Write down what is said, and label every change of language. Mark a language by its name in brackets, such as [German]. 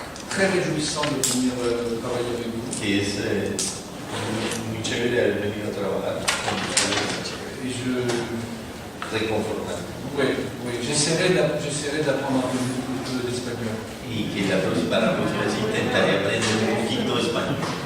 [French] très réjouissant de venir travailler avec vous. [Spanish] que es muy chévere haber venido a trabajar con ustedes, [French] Et je, [Spanish] reconfortante. [French] oui, j'essaierai d'apprendre un peu d'espagnol. [Spanish] Y que para la próxima vez intentaré aprender un poquito español.